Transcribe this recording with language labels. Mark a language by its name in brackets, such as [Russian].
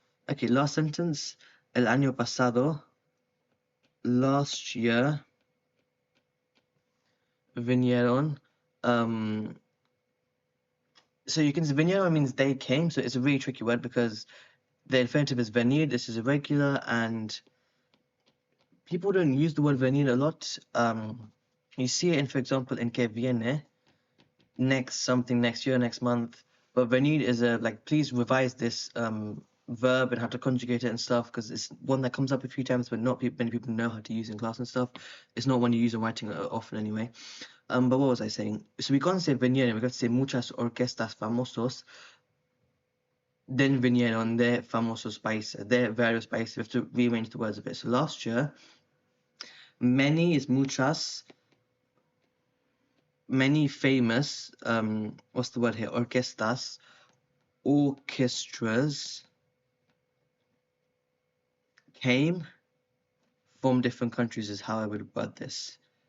[English] Okay, last sentence, [Spanish] el año pasado, [English] last year, vinieron. So you can say vinieron means they came, so it's a really tricky word because the infinitive is venir, this is irregular, and people don't use the word venir a lot. You see it in, for example, in que viene, next something, next year, next month, but venir is a, like, please revise this verb and how to conjugate it and stuff, because it's one that comes up a few times, but not many people know how to use in class and stuff. It's not one you use in writing often anyway. But what was I saying? So we can't say vinieron, we got to say [Spanish] muchas orquestas famosos. [English] Then [Spanish] vinieron de famosos países, de varios países. [English] We have to rearrange the words a bit. So last year, many is muchas, many famous, what's the word here? Orquestas, orchestras came from different countries is how I would word this.